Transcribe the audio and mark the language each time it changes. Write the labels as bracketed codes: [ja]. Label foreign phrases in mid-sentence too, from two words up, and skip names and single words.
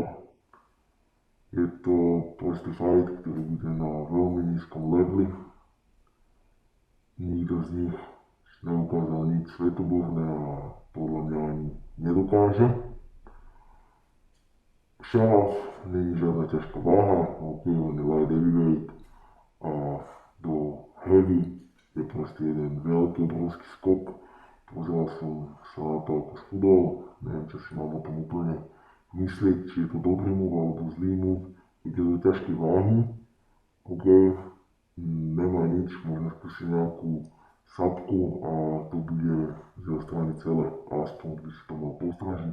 [sk] Je to proste fight, ktorý bude na veľmi nízkom leveli. Nikto z nich neukázal nič svetoborné a podľa mňa ani nedokáže. Šaraf není žiadna ťažká váha, OK, on je [en] light heavyweight [sk] a do heavy je proste jeden veľký obrovský skok. Pozeral som sa na to, ako schudol, neviem, čo si mám o tom úplne myslieť, či je to dobrý move alebo zlý move. Ide do ťažkej váhy, OK, nemá nič, možno skúsiť nejakú sapku a to bude z jeho strany celé, aspoň by si to mal postražiť.